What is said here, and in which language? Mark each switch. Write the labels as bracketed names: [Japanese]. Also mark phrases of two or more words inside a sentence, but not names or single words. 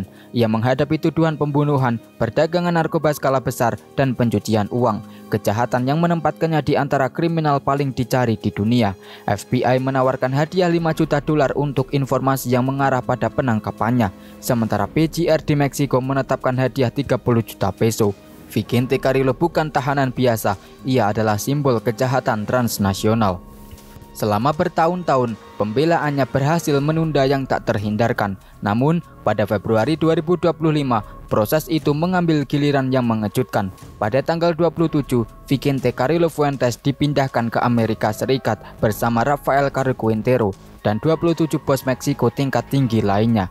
[Indonesian] Ia menghadapi tuduhan pembunuhan, perdagangan narkoba skala besar, dan pencucian uang. Kejahatan yang menempatkannya di antara kriminal paling dicari di dunia. FBI menawarkan hadiah $5 juta untuk informasi yang mengarah pada penangkapannya. Sementara PGR di Meksiko menetapkan hadiah 30 juta peso. Vicente Carrillo bukan tahanan biasa, ia adalah simbol kejahatan transnasional. Selama bertahun-tahun, pembelaannya berhasil menunda yang tak terhindarkan. Namun, pada Februari 2025, proses itu mengambil giliran yang mengejutkan. Pada tanggal 27, Vicente Carrillo Fuentes dipindahkan ke Amerika Serikat bersama Rafael Caro Quintero dan 27 bos Meksiko tingkat tinggi lainnya.